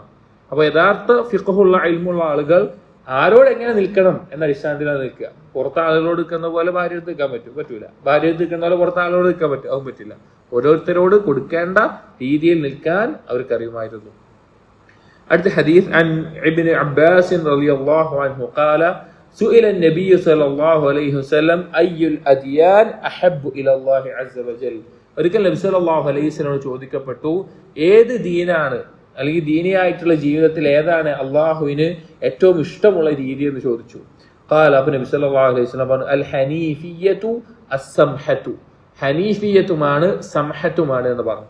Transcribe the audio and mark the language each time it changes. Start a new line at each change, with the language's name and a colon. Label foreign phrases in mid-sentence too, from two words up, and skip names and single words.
Malayalam: അപ്പൊ യഥാർത്ഥ ഫിഖ്ഹുള്ള ഇൽമുള്ള ആളുകൾ ആരോട് എങ്ങനെ നിൽക്കണം എന്ന അടിസ്ഥാനത്തിലാണ് നിൽക്കുക. പുറത്തെ ആളുകളോട് നിൽക്കുന്ന പോലെ ഭാര്യ എടുത്ത് നിൽക്കാൻ പറ്റൂല, ഭാര്യ എടുത്ത് നിൽക്കുന്ന പോലെ പുറത്തെ ആളുകളോട് നിൽക്കാൻ അതും പറ്റില്ല. ഓരോരുത്തരോട് കൊടുക്കേണ്ട രീതിയിൽ നിൽക്കാൻ അവർക്ക് അറിയുമായിരുന്നു. അടുത്ത ഹദീസ്
Arabic: عن ابن عباس رضي الله عنه قال سئل النبي صلى الله عليه وسلم أي الأديان أحب إلى الله عز وجل.
Malayalam: ഒരിക്കൽ നബി
Arabic: صلى الله عليه وسلم
Malayalam: ചോദിക്കപ്പെട്ടു, ഏത് ദീനാണ് അല്ലെങ്കിൽ ദീനിയായിട്ടുള്ള ജീവിതത്തിൽ ഏതാണ് അള്ളാഹുവിന് ഏറ്റവും ഇഷ്ടമുള്ള രീതി എന്ന് ചോദിച്ചു. ഖാല, അപ്പോൾ നബി
Arabic: صلى الله عليه وسلم
Malayalam: പറഞ്ഞു,
Arabic: الحنيفية السمحة,
Malayalam: ഹനീഫിയത്തുമാണ് സംഹത്തുമാണ് എന്ന് പറഞ്ഞു.